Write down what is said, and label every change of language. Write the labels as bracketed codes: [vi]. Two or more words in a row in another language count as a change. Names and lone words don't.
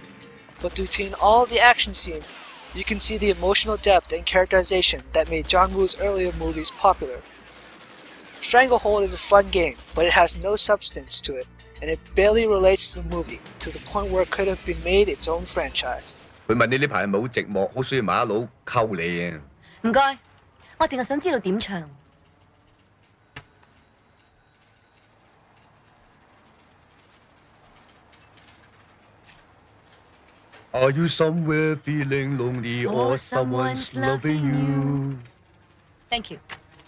[en] But between all the action scenes, you can see the emotional depth and characterization that made John Woo's earlier movies popular. Stranglehold is a fun game, but it has no substance to it, and it barely relates to the movie, to the point where it could have been made its own franchise. [yue] 佢問你呢排係咪好寂寞，好需要馬佬溝你啊？唔該，我淨係想知道點唱。 [en] Are you somewhere feeling lonely or someone's loving you? Thank you。